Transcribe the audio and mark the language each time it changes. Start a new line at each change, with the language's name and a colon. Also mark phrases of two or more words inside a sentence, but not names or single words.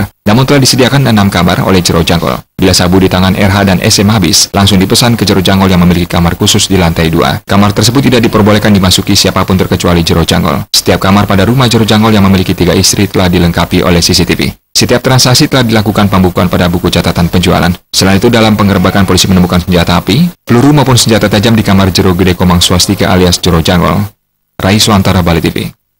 Indonesian: Namun telah disediakan 6 kamar oleh Jero Jangol. Bila sabu di tangan RH dan SM habis, langsung dipesan ke Jero Jangol yang memiliki kamar khusus di lantai 2. Kamar tersebut tidak diperbolehkan dimasuki siapapun terkecuali Jero Jangol. Setiap kamar pada rumah Jero Jangol yang memiliki 3 istri telah dilengkapi oleh CCTV. Setiap transaksi telah dilakukan pembukuan pada buku catatan penjualan. Selain itu, dalam penggerebekan polisi menemukan senjata api, peluru maupun senjata tajam di kamar Jero Gede Komang Swastika alias Jero Jangol. Rai Suantara, Bali TV.